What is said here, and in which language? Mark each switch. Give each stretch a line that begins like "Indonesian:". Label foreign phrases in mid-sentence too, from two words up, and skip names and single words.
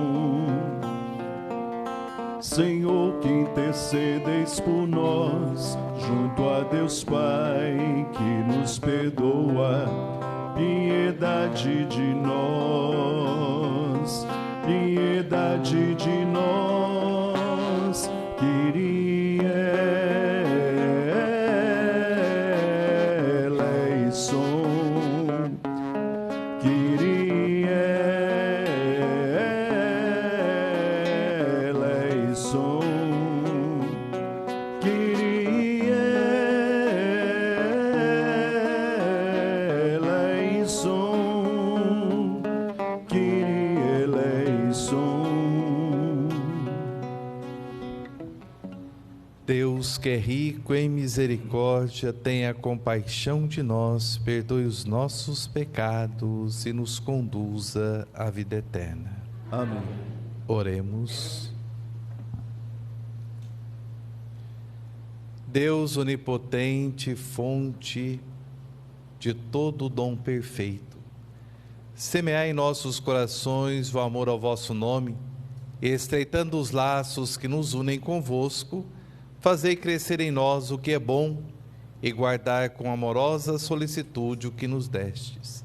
Portuguese: Senhor, que intercedeis por nós junto a Deus Pai, que nos perdoa, piedade de nós, piedade de nós.
Greek: Kyrie eleison, Kyrie eleison, Kyrie eleison, Kyrie eleison.
Portuguese: Deus, que é rico em misericórdia, tenha compaixão de nós, perdoe os nossos pecados e nos conduza à vida eterna. Amém. Oremos. Deus onipotente, fonte de todo dom perfeito, semeai em nossos corações o amor ao vosso nome, e estreitando os laços que nos unem convosco, fazei crescer em nós o que é bom e guardar com amorosa solicitude o que nos destes.